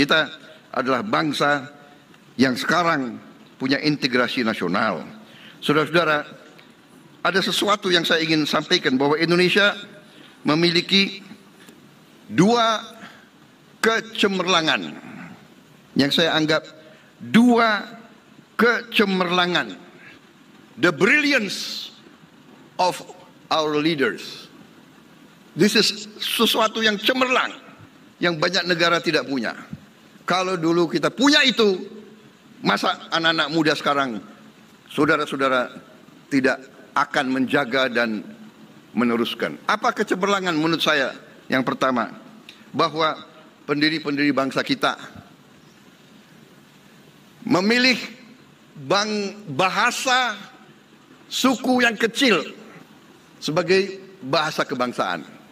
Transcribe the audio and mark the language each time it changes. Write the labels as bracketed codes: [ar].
[id] Kita adalah bangsa yang sekarang punya integrasi nasional. Saudara-saudara, ada sesuatu yang saya ingin sampaikan, bahwa Indonesia memiliki dua kecemerlangan yang saya anggap dua kecemerlangan. [en] The brilliance of our leaders. This is [id] sesuatu yang cemerlang, yang banyak negara tidak punya. Kalau dulu kita punya itu, masa anak-anak muda sekarang, saudara-saudara, tidak akan menjaga dan meneruskan. Apa kecemerlangan menurut saya? Yang pertama, bahwa pendiri-pendiri bangsa kita memilih bahasa suku yang kecil sebagai bahasa kebangsaan.